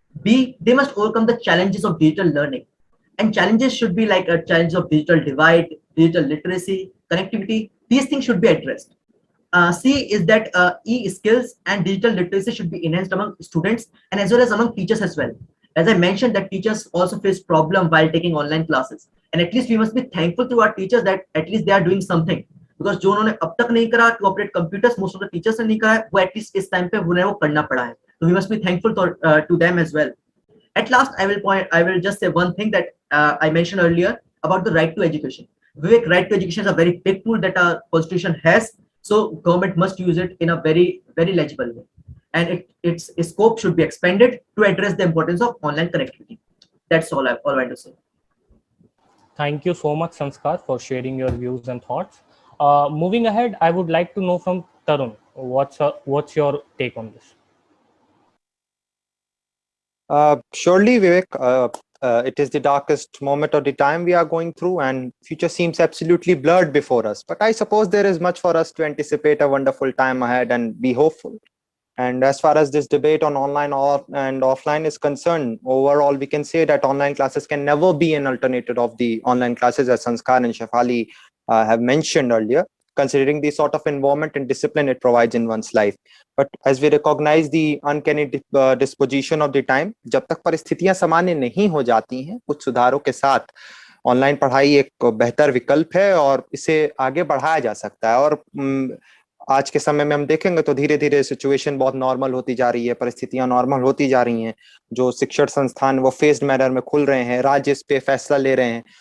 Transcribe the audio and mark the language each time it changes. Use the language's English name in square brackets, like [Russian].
[English] B, they must overcome the challenges of digital learning. And challenges should be like a challenge of digital divide, digital literacy, connectivity. These things should be addressed. C is that e-skills and digital literacy should be enhanced among students and as well as among teachers as well. As I mentioned, that teachers also face problem while taking online classes. And at least we must be thankful to our teachers that at least they are doing something. Because [Hindi] जो उन्होंने अब तक नहीं करा [English] to operate computers, most of the teachers [Hindi] ने नहीं करा है, वो [English] at least [Hindi] इस time पे उन्हें वो करना पड़ा है. [English] So we must be thankful to them as well. At last, I will just say one thing that I mentioned earlier about the right to education. Vivek, right to education is a very big tool that our constitution has. So government must use it in a very, very legible way. And its scope should be expanded to address the importance of online connectivity. That's all I want to say. Thank you so much, Sanskar, for sharing your views and thoughts. Moving ahead, I would like to know from Tarun, what's your take on this? Surely, Vivek, it is the darkest moment of the time we are going through, and future seems absolutely blurred before us. But I suppose there is much for us to anticipate a wonderful time ahead and be hopeful. And as far as this debate on online and offline is concerned, overall, we can say that online classes can never be an alternative of the online classes, as Sanskar and Shefali have mentioned earlier, considering the sort of environment and discipline it provides in one's life. But as we recognize the uncanny disposition of the time, [Hindi] जब तक परिस्थितियां सामान्य नहीं हो जाती हैं, कुछ सुधारों के साथ ऑनलाइन पढ़ाई एक बेहतर विकल्प है और इसे आगे बढ़ाया जा सकता है। और आज के समय में हम देखेंगे तो धीरे धीरे सिचुएशन बहुत नॉर्मल होती जा रही है, परिस्थितियां नॉर्मल होती जा रही हैं, जो शिक्षण संस्थान वो फेज्ड मैनर में खुल रहे हैं, राज्य इस पे फैसला ले रहे हैं।